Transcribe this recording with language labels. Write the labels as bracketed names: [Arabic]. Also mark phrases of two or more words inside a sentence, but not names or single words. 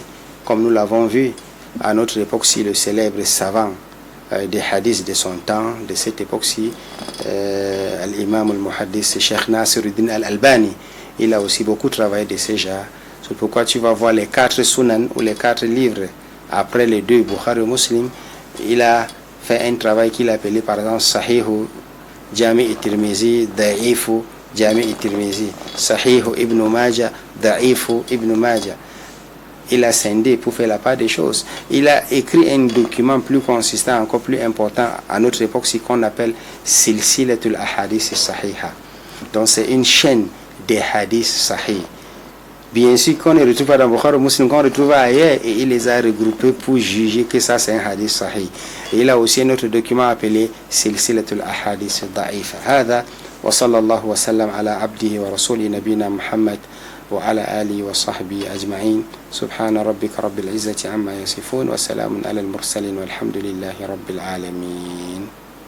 [French] Comme nous l'avons vu à notre époque-ci, le célèbre savant des hadiths de son temps, de cette époque-ci, l'imam al-muhaddis Cheikh Nasiruddin al-Albani, il a aussi beaucoup travaillé de ces genres. C'est pourquoi tu vas voir les 4 sunan ou les 4 livres après les 2 Bukhari et Muslim. Il a fait un travail qu'il appelait par exemple Sahihu Jami et Tirmizi, Da'ifu Jami et Tirmizi, Sahihu Ibn Majah, Da'ifu Ibn Majah. Il a scindé pour faire la part des choses. Il a écrit un document plus consistant, encore plus important à notre époque, ce qu'on appelle Silsilatul Ahadith Sahiha. Donc c'est une chaîne des hadiths sahih. Bien sûr qu'on ne retrouve pas dans Bukhari Muslim, qu'on retrouve ailleurs, et il les a regroupés pour juger que ça c'est un hadith sahih. Et il a aussi un autre document appelé Silsilatul Ahadith Da'ifa. [Arabic] هذا وصلى الله وسلم على عبده ورسوله نبينا محمد وعلى آله وصحبه أجمعين سبحان ربك رب العزة عما يصفون وسلام على المرسلين والحمد لله رب العالمين.